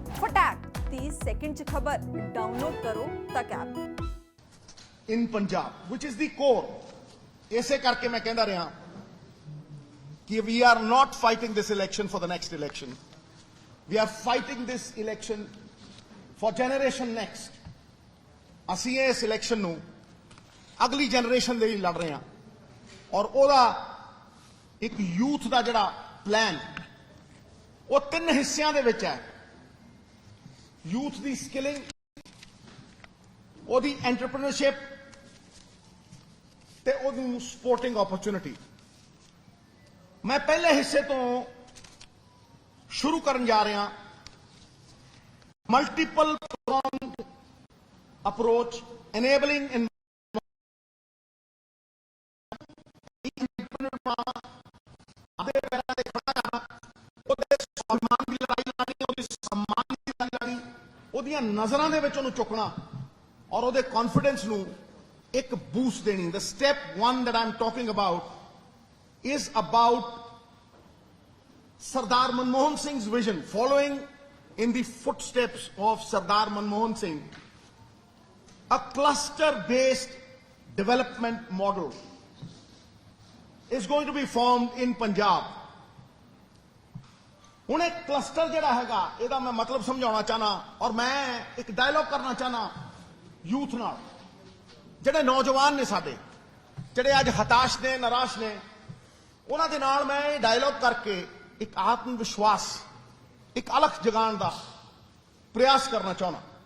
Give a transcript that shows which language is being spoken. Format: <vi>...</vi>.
<pa>फटाक 30 सेकंड च खबर डाउनलोड करो तक app</pa> <en>in Punjab, which is the core.</en> <hi>ऐसे करके मैं कहता रहा कि</hi> <en>we are not fighting this election for the next election. We are fighting this election for generation next.</en> <pa>ਅਸੀਂ ਇਸ ਇਲੈਕਸ਼ਨ ਨੂੰ ਅਗਲੀ ਜਨਰੇਸ਼ਨ ਦੇ ਲਈ ਲੜ ਰਹੇ ਹਾਂ ਔਰ ਉਹਦਾ ਇੱਕ ਯੂਥ ਦਾ ਜਿਹੜਾ ਪਲਾਨ ਉਹ ਤਿੰਨ ਹਿੱਸਿਆਂ ਦੇ ਵਿੱਚ ਹੈ। ਯੂਥ ਦੀ ਸਕਿਲਿੰਗ, ਉਹਦੀ ਐਂਟਰਪ੍ਰੀਨਰਸ਼ਿਪ ਤੇ ਉਹਦੀ ਸਪੋਰਟਿੰਗ ਓਪਰਚੁਨਿਟੀ। ਮੈਂ ਪਹਿਲੇ ਹਿੱਸੇ ਤੋਂ ਸ਼ੁਰੂ ਕਰਨ ਜਾ ਰਿਹਾ। ਮਲਟੀਪਲ ਪ੍ਰੋਂਗਡ ਅਪਰੋਚ enabling ਉਹਦੀਆਂ ਨਜ਼ਰਾਂ ਦੇ ਵਿੱਚ ਉਹਨੂੰ ਚੁੱਕਣਾ ਔਰ ਉਹਦੇ ਕੌਨਫੀਡੈਂਸ ਨੂੰ ਇੱਕ ਬੂਸਟ ਦੇਣੀ।</pa> <en>The step one that I'm talking about is about Sardar Manmohan Singh's vision, following in the footsteps of Sardar Manmohan Singh. A cluster-based development model is going to be formed in Punjab.</en> <pa>ਹੁਣ ਇਹ cluster ਜਿਹੜਾ ਹੈਗਾ ਇਹਦਾ ਮੈਂ ਮਤਲਬ ਸਮਝਾਉਣਾ ਚਾਹਨਾ ਔਰ ਮੈਂ ਇੱਕ ਡਾਇਲੌਗ ਕਰਨਾ ਚਾਹਨਾ ਯੂਥ ਨਾਲ, ਜਿਹੜੇ ਨੌਜਵਾਨ ਨੇ ਸਾਡੇ, ਜਿਹੜੇ ਅੱਜ ਹਤਾਸ਼ ਨੇ, ਨਿਰਾਸ਼ ਨੇ, ਉਹਨਾਂ ਦੇ ਨਾਲ ਮੈਂ ਇਹ ਡਾਇਲੌਗ ਕਰਕੇ ਇੱਕ ਆਤਮ ਵਿਸ਼ਵਾਸ, ਇੱਕ ਅਲਖ ਜਗਾਉਣ ਦਾ ਪ੍ਰਯਾਸ ਕਰਨਾ ਚਾਹਨਾ।</pa>